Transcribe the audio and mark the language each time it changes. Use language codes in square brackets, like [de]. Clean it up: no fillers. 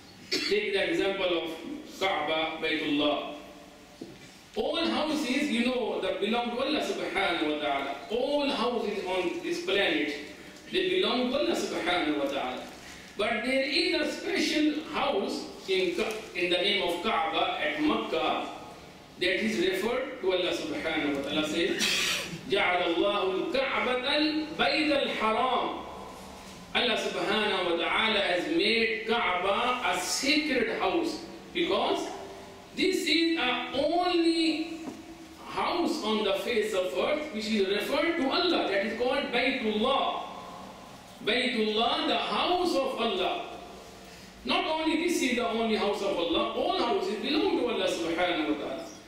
[en] Take the example of Kaaba, Baytullah. All houses, you know, that belong to Allah subhanahu wa ta'ala. All houses on this planet, they belong to Allah subhanahu wa ta'ala. But there is a special house in the name of Kaaba at Makkah that is referred to Allah subhanahu wa ta'ala. Says, [ar] جعل الله الكعبة البيت الحرام. [en] Allah subhanahu wa ta'ala has made Kaaba a sacred house because this is the only house on the face of earth which is referred to Allah, that is called Baytullah. Baytullah, the house of Allah. Not only this is the only house of Allah, all houses belong to Allah subhanahu wa ta'ala.